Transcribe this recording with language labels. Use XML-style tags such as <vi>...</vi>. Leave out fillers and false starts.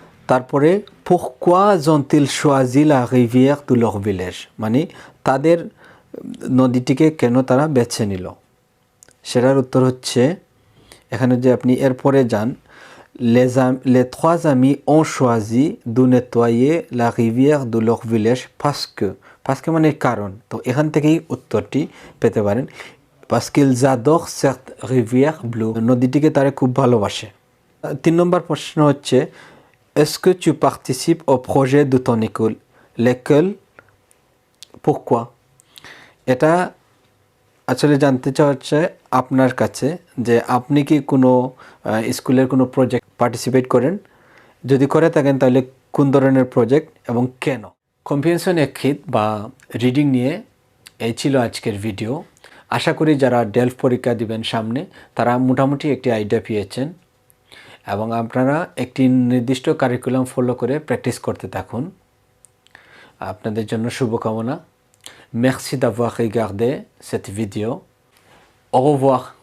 <bn>তারপরে</bn> <fr>pourquoi ont-ils choisi la rivière de leur village,</fr> <bn>মানে তাদের নদীটিকে কেন তারা বেছে নিল, সেটার উত্তর হচ্ছে এখানে যে আপনি এরপরে যান,</bn> <fr>les trois amis ont choisi de nettoyer la rivière de leur village parce que</fr> <bn>মানে কারণ, তো এখান থেকেই উত্তরটি পেতে পারেন।</bn> <fr>parce qu'ils adorent cette rivière bleue,</fr> <bn>নদীটিকে তারা খুব ভালোবাসে। 3 নম্বর প্রশ্ন হচ্ছে</bn> <fr>est-ce que tu participes au projet de ton école, l'école pourquoi,</fr> <bn>এটা আসলে জানতে চাওয়া হচ্ছে আপনার কাছে যে আপনি কি কোনো স্কুলের কোনো প্রজেক্ট পার্টিসিপেট করেন, যদি করে থাকেন তাহলে কোন ধরনের প্রজেক্ট এবং কেন। কম্প্রিহেনশন এক্রিত বা রিডিং নিয়ে এই ছিল আজকের ভিডিও। আশা করি যারা ডেলফ পরীক্ষা দিবেন সামনে তারা মোটামুটি একটি আইডিয়া পেয়েছেন এবং আপনারা একটি নির্দিষ্ট কারিকুলাম ফলো করে প্র্যাকটিস করতে থাকুন। আপনাদের জন্য শুভকামনা।</bn> <fr>Merci d'avoir regardé cette vidéo. Au revoir.</fr>